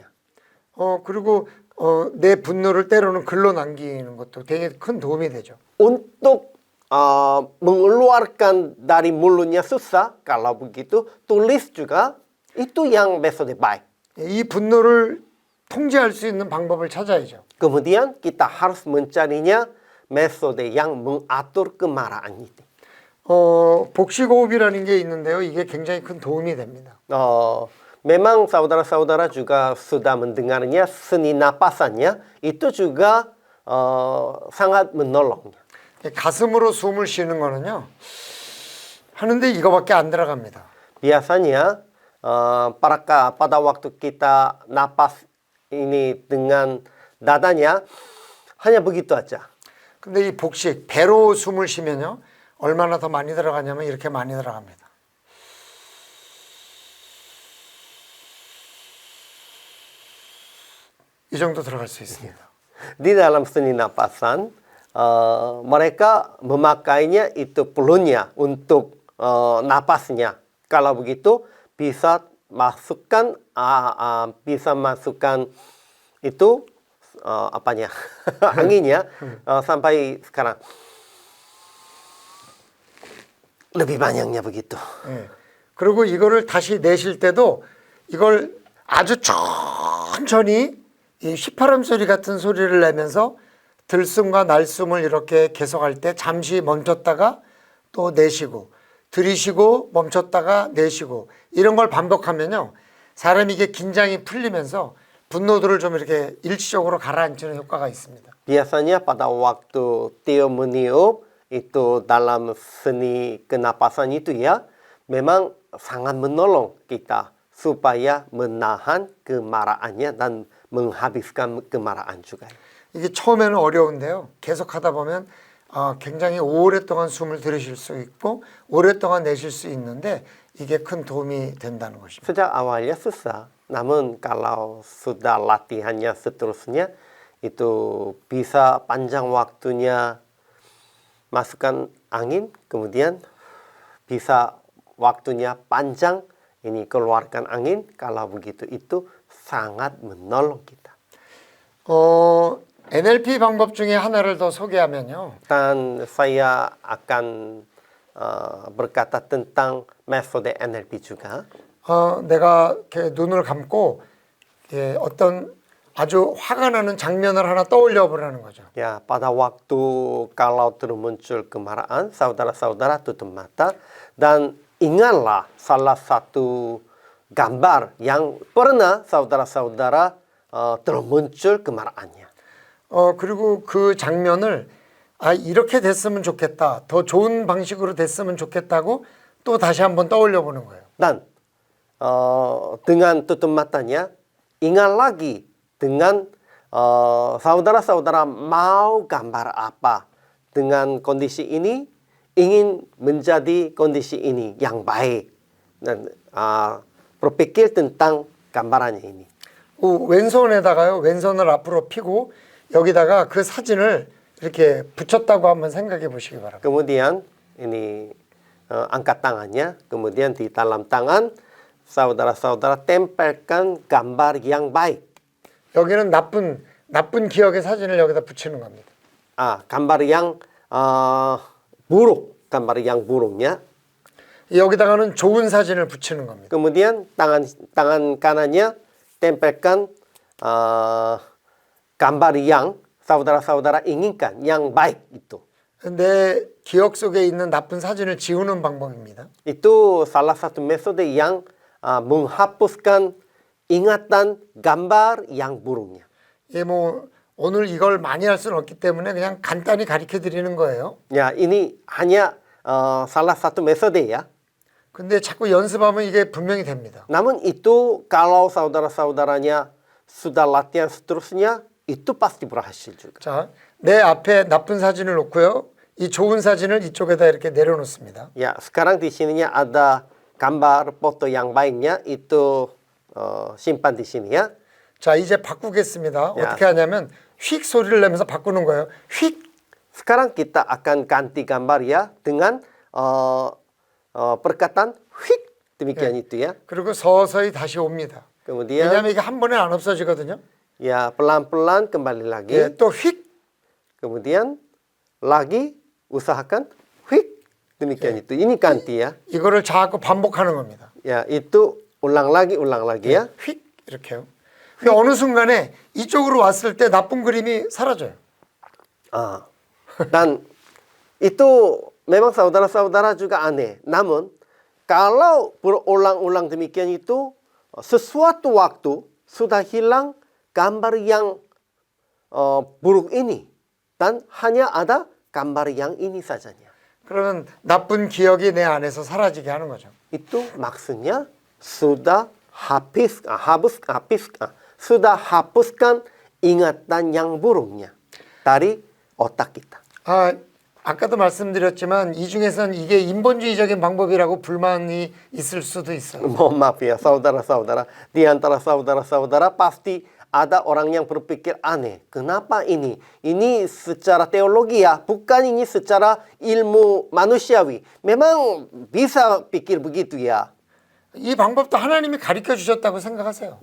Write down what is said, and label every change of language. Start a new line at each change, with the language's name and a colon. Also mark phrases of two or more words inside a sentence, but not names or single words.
Korean: 그리고 내 분노를 때로는 글로 남기는 것도 되게 큰 도움이 되죠.
Indonesian: Untuk mengeluarkan dari mulutnya susah, kalau begitu, tulis juga. Itu yang metode baik.
Korean: 이 분노를 통제할 수 있는 방법을 찾아야죠.
Indonesian: Kemudian kita harus mencarinya metode yang mengatur kemarahan itu.
Korean: 복식호흡이라는 게 있는데요. 이게 굉장히 큰 도움이 됩니다.
Indonesian: Memang saudara-saudara juga sudah mendengarnya seni napasannya itu juga sangat menolongnya.
Korean: 가슴으로 숨을 쉬는 거는요. 하는데 이거밖에 안 들어갑니다.
Indonesian: Biasanya pada waktu kita napas ini dengan dadanya hanya begitu aja.
Korean: 근데 이 복식 배로 숨을 쉬면요. 얼마나 더 많이 들어가냐면 이렇게 많이 들어갑니다. 이 정도 들어갈 수 있습니다.
Indonesian: Di dalam seni napasan mereka memakainya itu pelunya untuk napasnya. Kalau begitu bisa masukkan itu apanya anginnya sampai sekarang lebih banyaknya begitu.
Korean: 예. 그리고 이거를 다시 내쉴 때도 이걸 아주 천천히 이 휘파람 소리 같은 소리를 내면서 들숨과 날숨을 이렇게 계속할 때 잠시 멈췄다가 또 내쉬고 들이쉬고 멈췄다가 내쉬고 이런 걸 반복하면요. 사람이 이게 긴장이 풀리면서 분노들을 좀 이렇게 일시적으로 가라앉히는 효과가 있습니다.
Indonesian: Biasanya pada waktu Theo meniup itu dalam seni kenapasan itu ya memang sangat menolong kita supaya menahan kemarahannya dan menghabiskan kemarahan juga.
Korean: 이게 처음에는 어려운데요. 계속 하다 보면 굉장히 오랫동안 숨을 들이쉴 수 있고 오랫동안 내쉴 수 있는데 이게 큰 도움이 된다는 것입니다.
Indonesian: Sejak awalnya susah, namun kalau sudah latihannya seterusnya itu bisa panjang waktunya masukkan angin, kemudian bisa waktunya panjang ini keluarkan angin. Kalau begitu itu sangat menolong kita.
Korean: NLP 방법 중에 하나를 더 소개하면요.
Indonesian: Dan saya akan berkata tentang metode NLP juga.
Korean: 내가 이렇게 눈을 감고 어떤 아주 화가 나는 장면을 하나 떠올려 보라는 거죠.
Indonesian: Ya, pada waktu kalau termuncul kemarahan, saudara-saudara tutup mata dan ingatlah salah satu gambar yang pernah saudara-saudara termuncul kemarahannya.
Korean: 그리고 그 장면을 이렇게 됐으면 좋겠다. 더 좋은 방식으로 됐으면 좋겠다고 또 다시 한번 떠올려 보는 거예요.
Indonesian: Dan dengan tutup matanya, ingat lagi dengan saudara-saudara mau gambar apa dengan kondisi ini, ingin menjadi kondisi ini yang baik dan berpikir tentang gambarannya ini.
Korean: 왼손에다가요. 왼손을 앞으로 펴고 여기다가 그 사진을 이렇게 붙였다고 한번 생각해 보시기 바랍니다.
Indonesian: Kemudian ini angkat tangannya, kemudian di dalam tangan saudara-saudara tempelkan gambar yang baik.
Korean: 여기는 나쁜 기억의 사진을 여기다 붙이는 겁니다.
Indonesian: Gambar yang buruk, gambar yang buruknya.
Korean: 여기다가는 좋은 사진을 붙이는 겁니다.
Indonesian: Kemudian tangan kanannya tempelkan gambar yang saudara-saudara inginkan, yang baik itu.
Korean: 내 기억 속에 있는 나쁜 사진을 지우는 방법입니다.
Indonesian: Itu salah satu metode yang menghapuskan ingatan gambar yang buruknya.
Korean: 예, 뭐 오늘 이걸 많이 할 수는 없기 때문에 그냥 간단히 가르쳐 드리는 거예요.
Indonesian: Ya, ini hanya salah satu metode ya.
Korean: 근데 자꾸 연습하면 이게 분명히 됩니다.
Indonesian: Namun itu kalau saudara-saudaranya sudah latihan seterusnya, itu pasti berhasil juga.
Korean: 자, 내 앞에 나쁜 사진을 놓고요. 이 좋은 사진을 이쪽에다 이렇게 내려놓습니다.
Indonesian: Ya, sekarang di sininya ada gambar foto yang baiknya, itu simpan di sini ya.
Korean: 자, 이제 바꾸겠습니다. 야. 어떻게 하냐면 휙 소리를 내면서 바꾸는 거예요. 휙.
Indonesian: Sekarang kita akan ganti gambar ya dengan perkataan 휙, demikian itu ya.
Korean: 그리고 서서히 다시 옵니다.
Indonesian: Kemudian
Korean: 왜냐하면 이게 한 번에 안 없어지거든요.
Indonesian: ya pelan-pelan kembali lagi.
Korean: 예, 또 휙.
Indonesian: Kemudian lagi usahakan 휙, demikian itu. Ini ganti ya.
Korean: 이거를 자꾸 반복하는 겁니다.
Indonesian: Ya, itu ulang lagi ya.
Korean: 휙 이렇게요. 그 어느 순간에 이쪽으로 왔을 때 나쁜 그림이 사라져요.
Indonesian: Dan itu memang saudara-saudara juga aneh. Namun kalau berulang-ulang demikian itu, sesuatu waktu sudah hilang gambar yang buruk ini. Dan hanya ada gambar yang ini sajanya.
Korean: 그러면 나쁜 기억이 내 안에서 사라지게 하는 거죠.
Indonesian: Itu maksudnya sudah sudah hapuskan ingatan yang buruknya dari otak kita.
Korean: 아까도 말씀드렸지만 이 중에서는 이게 인본주의적인 방법이라고 불만이 있을 수도 있어요.
Indonesian: Mohon maaf ya saudara-saudara, di antara saudara-saudara pasti ada orang yang berpikir aneh. Kenapa ini? Ini secara teologi ya, bukan ini secara ilmu manusiawi. Memang bisa pikir begitu ya.
Korean: 이 방법도 하나님이 가르쳐 주셨다고 생각하세요.